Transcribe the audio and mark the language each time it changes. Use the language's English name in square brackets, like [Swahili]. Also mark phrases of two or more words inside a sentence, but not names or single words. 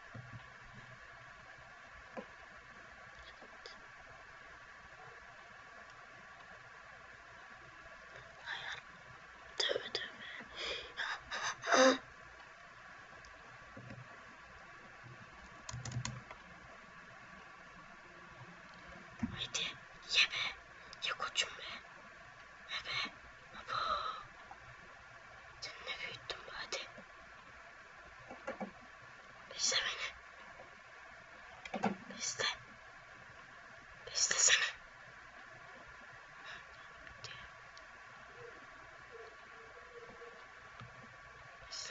[Turkish] Tövbe tövbe. Haydi ye be. Ye koçum be. Ye be. Abo. Sen ne büyüttün be hadi. Besle beni. Besle. Beslesene. Besle.